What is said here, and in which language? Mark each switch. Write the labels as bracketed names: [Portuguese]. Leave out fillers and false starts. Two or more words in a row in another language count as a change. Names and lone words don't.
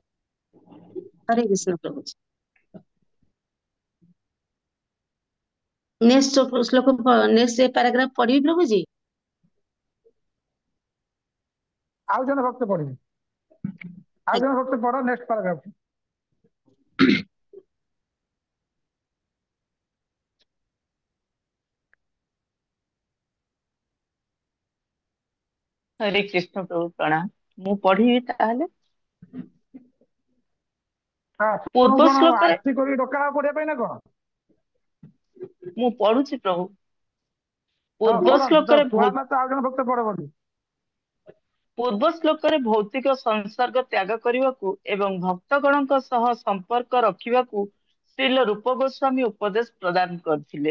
[Odia] ହରେ କୃଷ୍ଣ ପ୍ରଭୁ। [English] next paragraph [Odia] ପଢିବି ପ୍ରଭୁଜୀ। ଆଉ ଜଣେ ଭକ୍ତ ପଢିବେ। ଆଉ ଜଣେ ଭକ୍ତ ପଢ [English] next paragraph. [Hindi] हरे कृष्ण प्रभु प्रणाम। [Odia] ମୁଁ ପଢିବି ତାହେଲେ। ପୂର୍ବ କଣ ଶ୍ଲୋକରେ ଆରତି କରି ଡକା ହବ ପଢିବା ପାଇଁ ନା କଣ? ମୁଁ ପଢୁଛି ପ୍ରଭୁ। ହଁ ପୂର୍ବ ପଢ। ଶ୍ଲୋକରେ ଆମେ ତ ଆଉ ଜଣେ ଭକ୍ତ ପଢ ବୋଲି। ପୂର୍ବ ଶ୍ଲୋକରେ ଭୌତିକ ସଂସର୍ଗ ତ୍ୟାଗ କରିବାକୁ ଏବଂ ଭକ୍ତଗଣଙ୍କ ସହ ସମ୍ପର୍କ ରଖିବାକୁ ଶ୍ରୀଲ ରୂପ ଗୋସ୍ୱାମୀ ଉପଦେଶ ପ୍ରଦାନ କରିଥିଲେ।